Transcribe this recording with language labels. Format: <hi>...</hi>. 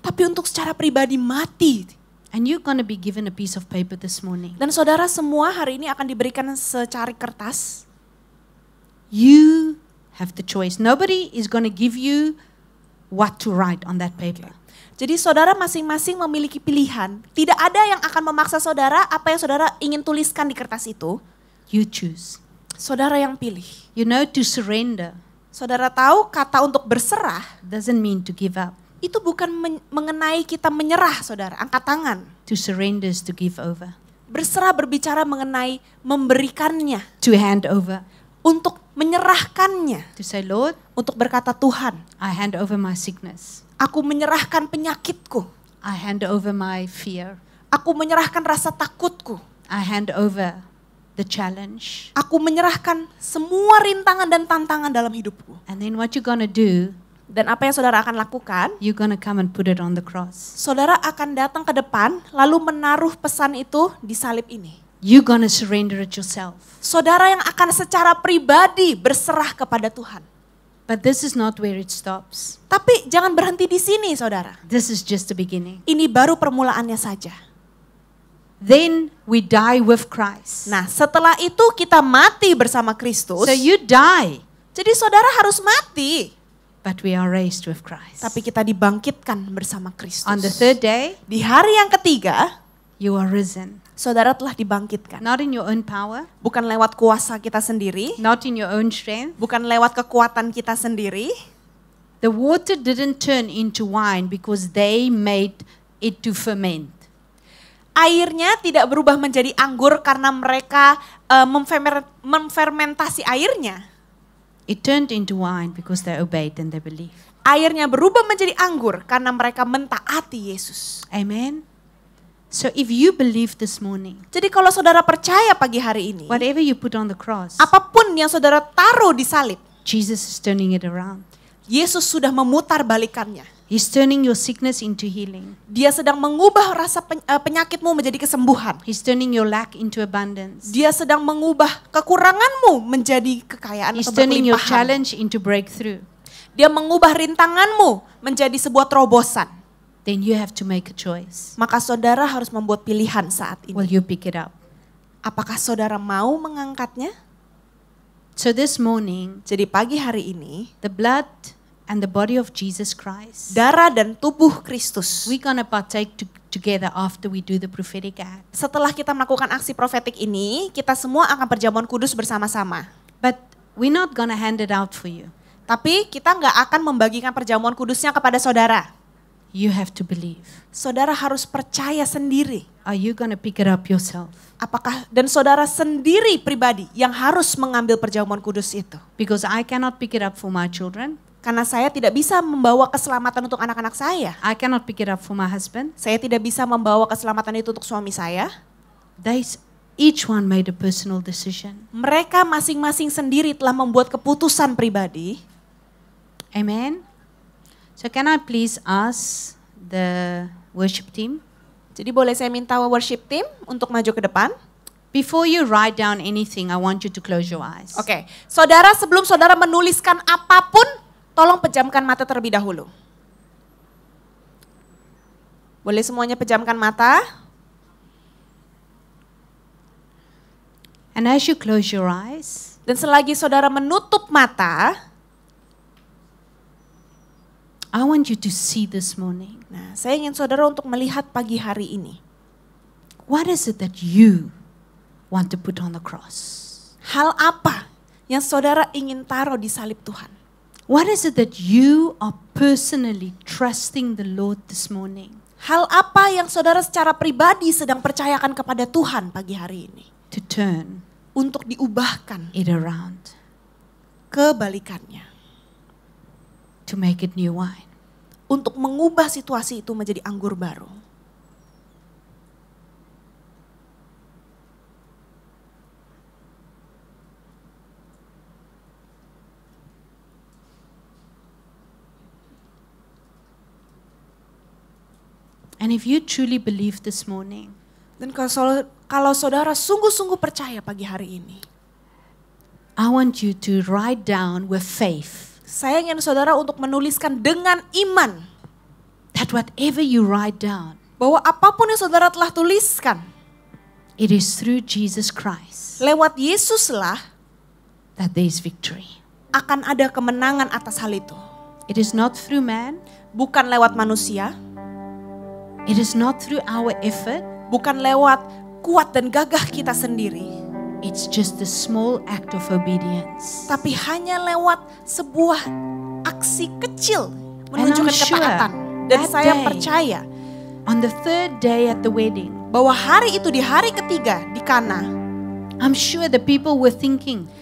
<id>tapi untuk secara pribadi mati.</id> <en>And you're going to be given a piece of paper this morning.</en> <id>Dan saudara semua hari ini akan diberikan secari kertas.</id> <en>You have the choice. Nobody is going to give you what to write on that paper.</en> <id>Jadi saudara masing-masing memiliki pilihan. Tidak ada yang akan memaksa saudara apa yang saudara ingin tuliskan di kertas itu.</id> <en>You choose.</en> <id>Saudara yang pilih.</id> <en>You know, to surrender</en> <id>Saudara tahu kata untuk berserah</id> <en>doesn't mean to give up.</en> <id>itu bukan mengenai kita menyerah saudara, angkat tangan.</id> <en>To surrender is to give over.</en> <id>Berserah berbicara mengenai memberikannya,</id> <en>To hand over.</en> <id>untuk menyerahkannya,</id> <en>To say, Lord,</en> <id>untuk berkata Tuhan,</id> <en>I hand over my sickness.</en> <id>aku menyerahkan penyakitku,</id> <en>I hand over my fear.</en> <id>aku menyerahkan rasa takutku,</id> <en>I hand over the challenge.</en> <id>aku menyerahkan semua rintangan dan tantangan dalam hidupku.</id> <en>And then what you're going to do,</en> <id>Dan apa yang saudara akan lakukan?</id> <en>you're going to come and put it on the cross.</en> <id>Saudara akan datang ke depan lalu menaruh pesan itu di salib ini.</id> <en>You're going to surrender it yourself.</en> <id>Saudara yang akan secara pribadi berserah kepada Tuhan.</id> <en>But this is not where it stops.</en> <id>Tapi jangan berhenti di sini saudara.</id> <en>This is just the beginning.</en> <id>Ini baru permulaannya saja.</id> <en>Then we die with Christ.</en> <id>Nah setelah itu kita mati bersama Kristus.</id> <en>So you die,</en> <id>Jadi saudara harus mati.</id> <en>but we are raised with Christ.</en> <id>Tapi kita dibangkitkan bersama Kristus.</id> <en>On the third day,</en> <id>Di hari yang ketiga,</id> <en>you are risen.</en> <id>saudara telah dibangkitkan.</id> <en>Not in your own power,</en> <id>Bukan lewat kuasa kita sendiri.</id> <en>not in your own strength.</en> <id>Bukan lewat kekuatan kita sendiri.</id> <en>The water didn't turn into wine because they made it to ferment.</en> <id>Airnya tidak berubah menjadi anggur karena mereka memfermentasi airnya.</id> <en>It turned into wine because they obeyed and they believed.</en> <id>Airnya berubah menjadi anggur karena mereka mentaati Yesus.</id> <en>Amen. So if you believe this morning,</en> <id>Jadi kalau saudara percaya pagi hari ini,</id> <en>whatever you put on the cross,</en> <id>apapun yang saudara taruh di salib,</id> <en>Jesus is turning it around.</en> <id>Yesus sudah memutar balikannya.</id> <en>He's turning your sickness into healing.</en> <id>Dia sedang mengubah rasa penyakitmu menjadi kesembuhan.</id> <en>He's turning your lack into abundance.</en> <id>Dia sedang mengubah kekuranganmu menjadi kekayaan</id> <en>He's</en> <id>atau</id> <en>turning your</en> <id>berkelimpahan.</id> <en>challenge into breakthrough.</en> <id>Dia mengubah rintanganmu menjadi sebuah terobosan.</id> <en>Then you have to make a choice.</en> <id>Maka saudara harus membuat pilihan saat ini.</id> <en>Will you pick it up?</en> <id>Apakah saudara mau mengangkatnya?</id> <en>So this morning,</en> <id>Jadi pagi hari ini,</id> <en>the blood and the body of Jesus Christ,</en> <id>darah dan tubuh Kristus.</id> <en>we're going to partake together after we do the prophetic act.</en> <id>Setelah kita melakukan aksi profetik ini, kita semua akan perjamuan kudus bersama-sama.</id> <en>But we're not going to hand it out for you.</en> <id>Tapi kita nggak akan membagikan perjamuan kudusnya kepada saudara.</id> <en>You have to believe.</en> <id>Saudara harus percaya sendiri.</id> <en>Are you going to pick it up yourself?</en> <id>Apakah dan saudara sendiri pribadi yang harus mengambil perjamuan kudus itu.</id> <en>Because I cannot pick it up for my children.</en> <id>Karena saya tidak bisa membawa keselamatan untuk anak-anak saya.</id> <en>I cannot pick it up for my husband.</en> <id>Saya tidak bisa membawa keselamatan itu untuk suami saya.</id> <en>Each one made a personal decision.</en> <id>Mereka masing-masing sendiri telah membuat keputusan pribadi.</id> <en>Amen. So can I please ask the worship team?</en> <id>Jadi boleh saya minta worship team untuk maju ke depan?</id> <en>Before you write down anything, I want you to close your eyes.</en> <id>Oke, saudara sebelum saudara menuliskan apapun, tolong pejamkan mata terlebih dahulu. Boleh semuanya pejamkan mata?</id> <en>And as you close your eyes,</en> <id>Dan selagi saudara menutup mata,</id> <en>I want you to see this morning.</en> <id>nah saya ingin saudara untuk melihat pagi hari ini.</id> <en>What is it that you want to put on the cross?</en> <id>Hal apa yang saudara ingin taruh di salib Tuhan?</id> <en>What is it that you are personally trusting the Lord this morning?</en> <id>Hal apa yang saudara secara pribadi sedang percayakan kepada Tuhan pagi hari ini?</id> <en>To turn</en> <id>Untuk diubahkan</id> <en>it around,</en> <id>kebalikannya.</id> <en>to make it new wine.</en> <id>Untuk mengubah situasi itu menjadi anggur baru.</id> <en>And if you truly believe this morning,</en> <id>Dan kalau saudara sungguh-sungguh percaya pagi hari ini,</id> <en>I want you to write down with faith</en> <id>saya ingin saudara untuk menuliskan dengan iman</id> <en>that whatever you write down,</en> <id>bahwa apapun yang saudara telah tuliskan,</id> <en>it is through Jesus Christ</en> <id>lewat Yesuslah</id> <en>that there is victory.</en> <id>akan ada kemenangan atas hal itu.</id> <en>It is not through man.</en> <id>Bukan lewat manusia,</id> <en>It is not through our effort.</en> <id>bukan lewat kuat dan gagah kita sendiri,</id> <en>It's just a small act of obedience.</en> <id>tapi hanya lewat sebuah aksi kecil</id> <en>And</en> <id>menunjukkan</id> <en>I'm sure</en> <id>ketaatan. Dan</id> <en>that</en> <id>saya</id> <en>day,</en> <id>percaya</id> <en>On the third day at the wedding,</en> <id>bahwa hari itu, di hari ketiga di Kana,</id> <en>I'm sure the people were thinking,</en>